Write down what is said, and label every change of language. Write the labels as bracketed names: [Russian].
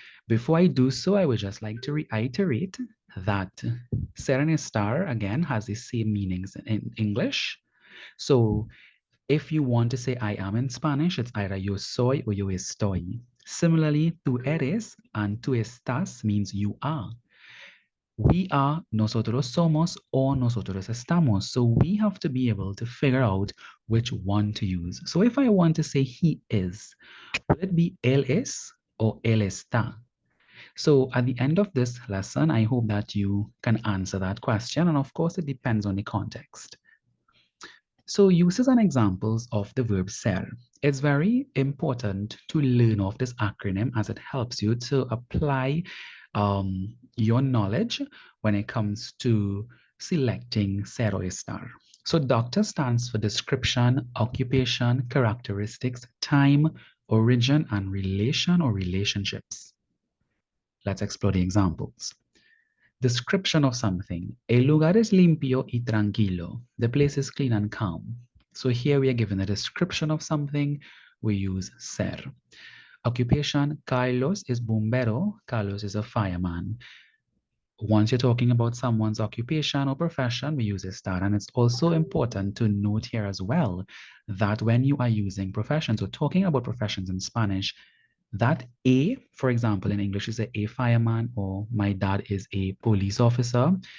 [English] Before I do so, I would just like to reiterate that ser and estar, again, has the same meanings in English. So if you want to say I am in Spanish, it's either [Spanish] yo soy [English] or [Spanish] yo estoy. [English] Similarly, [Spanish] tú eres [English] and [Spanish] tú estás [English] means you are. We are, [Spanish] nosotros somos, [English] or [Spanish] nosotros estamos. [English] So we have to be able to figure out which one to use. So if I want to say he is, will it be [Spanish] él es [English] or [Spanish] él está? [English] So at the end of this lesson, I hope that you can answer that question. And of course, it depends on the context. So uses and examples of the verb ser. It's very important to learn of this acronym as it helps you to apply your knowledge when it comes to selecting ser or estar. So doctor stands for description, occupation, characteristics, time, origin, and relation or relationships. Let's explore the examples. Description of something. [Spanish] El lugar es limpio y tranquilo. [English] The place is clean and calm. So here we are given a description of something. We use ser. Occupation. Carlos is bombero. Carlos is a fireman. Once you're talking about someone's occupation or profession, we use estar. And it's also important to note here as well that when you are using professions or talking about professions in Spanish, that a, for example, in English is a fireman or my dad is a police officer.